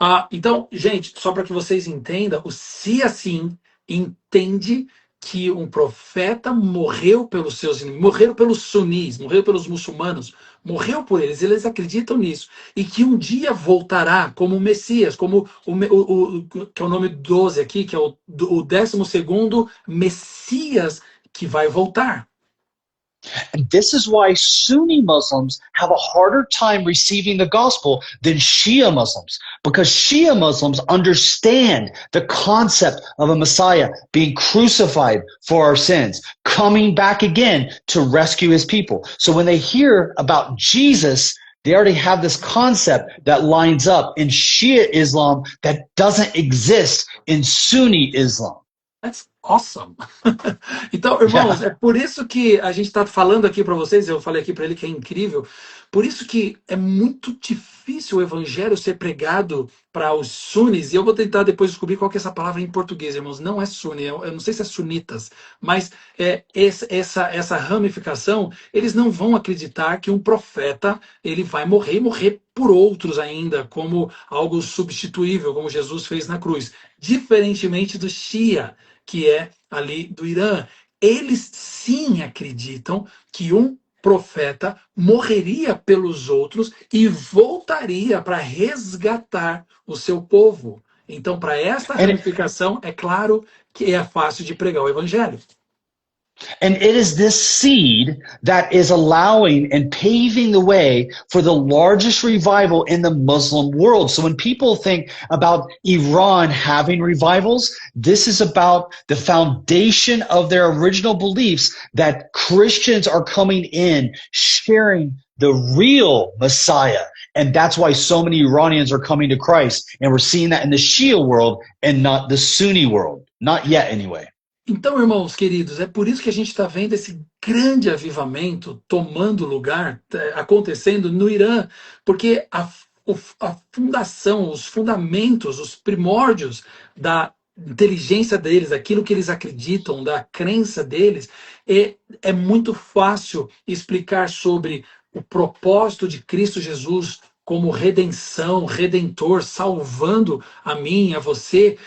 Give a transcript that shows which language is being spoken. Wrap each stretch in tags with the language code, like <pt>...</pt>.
<pt>Então, gente, só para que vocês entendam, o se assim entende que um profeta morreu pelos seus inimigos, morreu pelos sunis, morreu pelos muçulmanos, morreu por eles, eles acreditam nisso. E que um dia voltará como o Messias, como que é o nome 12 aqui, que é o 12º Messias que vai voltar.</pt> <en>And this is why Sunni Muslims have a harder time receiving the gospel than Shia Muslims, because Shia Muslims understand the concept of a Messiah being crucified for our sins, coming back again to rescue his people. So when they hear about Jesus, they already have this concept that lines up in Shia Islam that doesn't exist in Sunni Islam. That's awesome.</en> <pt>Então, irmãos,</pt> <en>Yeah.</en> <pt>é por isso que a gente está falando aqui para vocês, eu falei aqui para ele que é incrível, por isso que é muito difícil o evangelho ser pregado para os sunis, e eu vou tentar depois descobrir qual que é essa palavra em português, irmãos, não é suni, eu não sei se é sunitas, mas essa ramificação, eles não vão acreditar que um profeta, ele vai morrer e morrer por outros ainda, como algo substituível, como Jesus fez na cruz, diferentemente do Shia, que é ali do Irã. Eles sim acreditam que um profeta morreria pelos outros e voltaria para resgatar o seu povo. Então, para esta</pt> <en>And</en> <pt>ramificação, é claro que é fácil de pregar o evangelho.</pt> <en>And it is this seed that is allowing and paving the way for the largest revival in the Muslim world. So when people think about Iran having revivals, this is about the foundation of their original beliefs that Christians are coming in, sharing the real Messiah. And that's why so many Iranians are coming to Christ. And we're seeing that in the Shia world and not the Sunni world. Not yet, anyway.</en> <pt>Então, irmãos queridos, é por isso que a gente está vendo esse grande avivamento tomando lugar, acontecendo no Irã, porque a fundação, os fundamentos, os primórdios da inteligência deles, aquilo que eles acreditam, da crença deles, é muito fácil explicar sobre o propósito de Cristo Jesus como redenção, redentor, salvando a mim, a você.</pt>